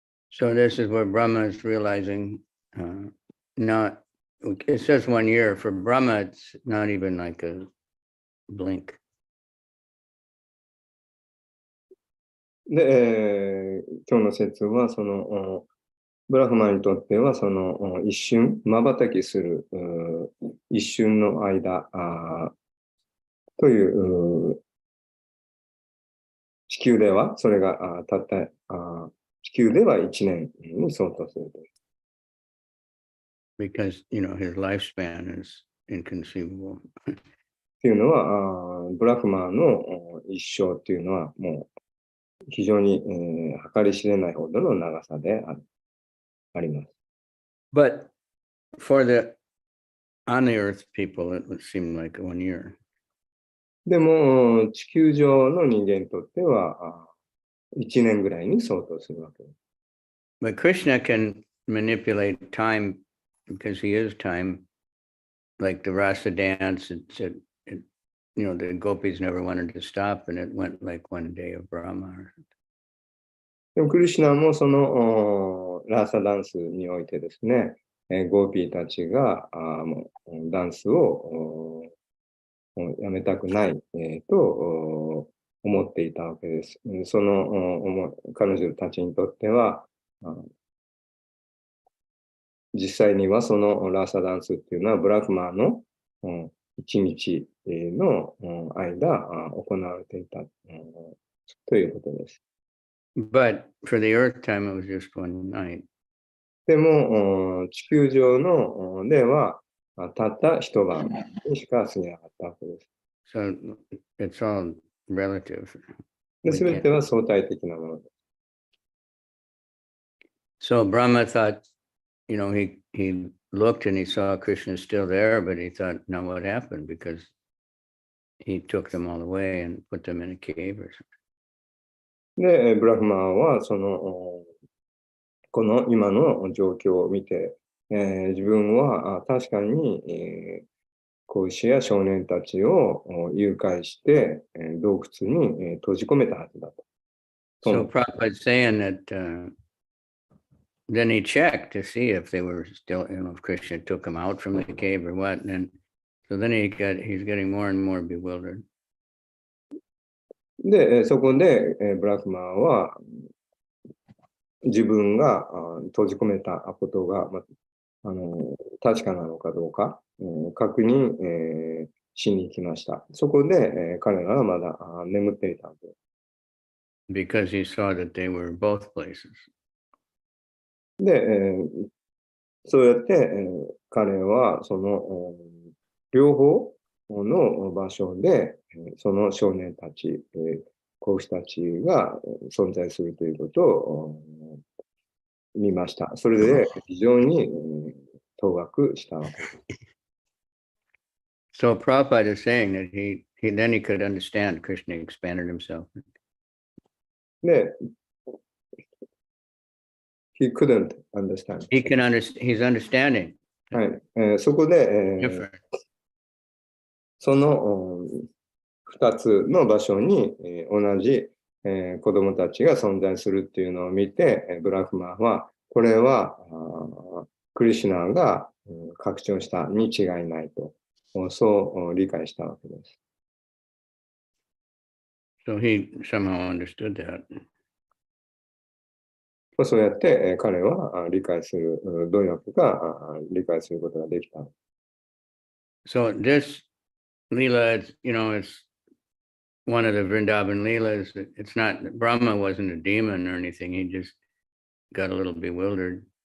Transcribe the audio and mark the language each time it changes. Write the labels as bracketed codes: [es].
[en] So this is what Brahma is realizing. Not, it says 1 year. For Brahma, it's not even like a blink. [ja] で、今日の説は、その、ブラフマンにとっては、その、一瞬、瞬きする、一瞬の間という、地球では、それがたった、地球では1年に相当すると。 [en] Because, his lifespan is inconceivable. [ja] っていうのは、ブラフマンの一生っていうのは、もう、非常に、計り知れないほどの長さであります。 [en] But for the on the earth people, it would seem like 1 year. [ja] でも、地球上の人間にとっては、1年ぐらいに相当するわけです。 [en] But Krishna can manipulate time because he is time, like the rasa dance. The gopis never wanted to stop, and it went like 1 day of Brahma. [ja] でもクリシュナもそのラーサダンスにおいてですね、ゴーピーたちがもうダンスをやめたくない、と思っていたわけです。その彼女たちにとっては、実際にはそのラーサダンスっていうのはブラフマーの 1日の間行われていたということです。 [en] But for the Earth time, it was just one night. [ja] でも、地球上のでは、たった一晩にしか過ぎなかったわけです。 [en] So it's all relative. [ja] で、 [en] We [ja] すべ [en] can't- [ja] ては相対的なものです。 [en] So Brahma thought, he looked and he saw Krishna still there, but he thought, now what happened? Because he took them all away and put them in a cave or something. [ja] で、ブラフマーはこの今の状況を見て、自分は確かに、子牛や少年たちを誘拐して、洞窟に、閉じ込めたはずだと。 [en] So Prabhupada's saying that then he checked to see if they were still, if Krishna took them out from the cave or what. And so then he's getting more and more bewildered. [ja] で、そこで、ブラフマーは自分が閉じ込めたことが、確かなのかどうか、確認、しに行きました。そこで、彼らはまだ眠っていたんです。 [en] Because he saw that they were both places. [ja] で、そうやって、彼はその両方の場所で、その少年たち、子牛たちが存在するということを見ました。それで非常に当惑したわけです。 [en] So Prabhupada is saying that then he could understand Krishna expanded himself. で、he couldn't understand. He can understand, he's understanding. [ja] はい。そこで、 [en] Different. [ja] その2つの場所に、同じ、子供たちが存在するっていうのを見て、ブラフマーは、これはクリシュナが拡張したに違いないと、そう理解したわけです。 [en] So he somehow understood that. [ja] そうやって、彼は理解する、どうやってか理解することができた。 [en] So this Leela, it's one of the Vrindavan Leelas. It's not, Brahma wasn't a demon or anything. He just got a little bewildered.